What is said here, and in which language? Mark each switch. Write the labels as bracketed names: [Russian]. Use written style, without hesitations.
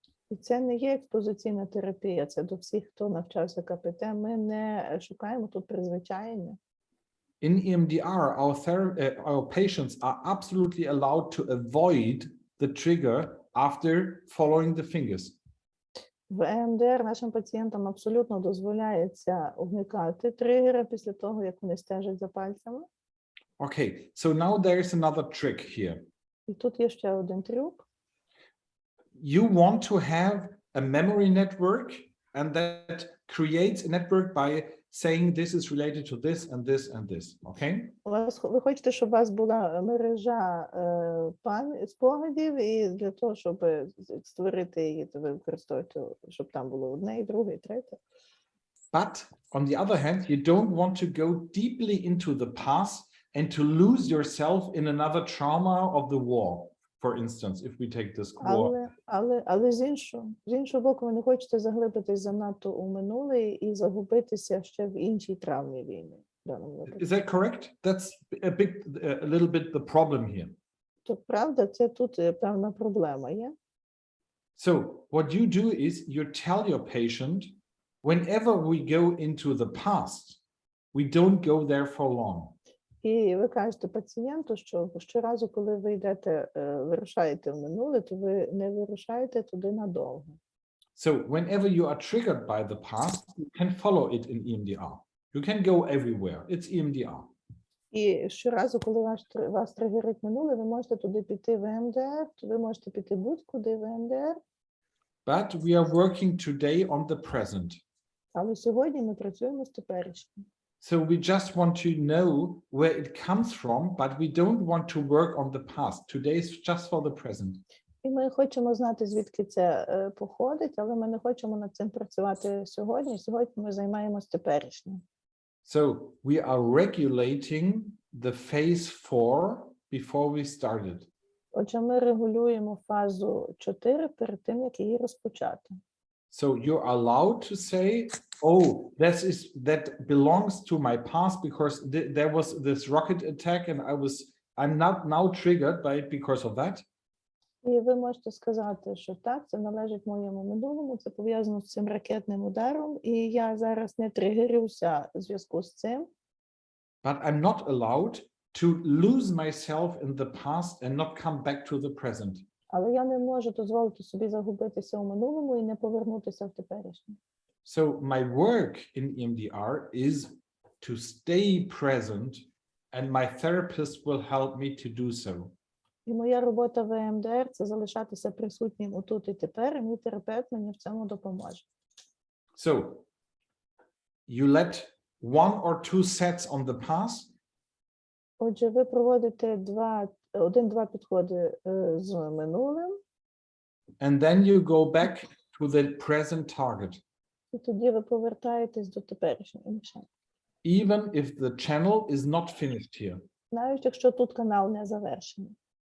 [Ukrainian] І це не є експозиційна терапія, це до всіх, хто навчався КПТ. Ми не шукаємо тут призвичаєння. [English] In EMDR, our patients are absolutely allowed to avoid the trigger after following the fingers. [Ukrainian] В EMDR нашим пацієнтам абсолютно дозволяється уникати тригера після того, як вони стежать за пальцями. [English] Okay, so now there is another trick here. [Ukrainian] І тут є ще один трюк. [English] You want to have a memory network, and that creates a network by saying this is related to this and this and this, okay? [Ukrainian] Ви хочете, щоб у вас була мережа спогадів, і для того, щоб створити її, то ви використовуєте, щоб там було одне, і друге, і третє. [English] But on the other hand, you don't want to go deeply into the past and to lose yourself in another trauma of the war, for instance, if we take this war. [Ukrainian] Але з іншого боку, ви не хочете заглибитись занадто у минуле і загубитися ще в іншій травмі війни. [English] Is that correct? That's a little bit the problem here. [Ukrainian] То правда, це тут певна проблема є. [English] So what you do is you tell your patient, whenever we go into the past, we don't go there for long. [Ukrainian] І ви кажете пацієнту, що щоразу, коли ви йдете, вирушаєте в минуле, то ви не вирушаєте туди надовго. [English] So whenever you are triggered by the past, you can follow it in EMDR. You can go everywhere. It's EMDR. [Ukrainian] І щоразу, коли вас тригерить минуле, ви можете туди піти в EMDR, то ви можете піти будь-куди в EMDR. [English] But we are working today on the present. [Ukrainian] Але сьогодні ми працюємо з теперішнім. [English] So we just want to know where it comes from, but we don't want to work on the past. Today is just for the present. [Ukrainian] І ми хочемо знати, звідки це походить, але ми не хочемо над цим працювати сьогодні. Сьогодні ми займаємось теперішнім. [English] So we are regulating the phase 4 before we started. [Ukrainian] Отже, ми регулюємо фазу 4 перед тим, як її розпочати. [English] So you're allowed to say, oh, that belongs to my past because there was this rocket attack and I'm not now triggered by it because of that. [Ukrainian] І ви можете сказати, що так, це належить моєму минулому, це пов'язано з цим ракетним ударом, і я зараз не тригерюся в зв'язку з цим. [English] But I'm not allowed to lose myself in the past and not come back to the present. [Ukrainian] Але я не можу дозволити собі загубитися у минулому і не повернутися в теперішнє. [English] So my work in EMDR is to stay present, and my therapist will help me to do so. [Ukrainian] І моя робота в EMDR – це залишатися присутнім у тут і тепер, і мій терапевт мені в цьому допоможе. [English] So you let one or two sets on the past. [Ukrainian] Отже, ви проводите один-два підходи з минулим. [English] And then you go back to the present target. [Ukrainian] І тоді ви повертаєтесь до теперішньої мішені. [English] Even if the channel is not finished here. [Ukrainian] Навіть якщо тут канал не завершений.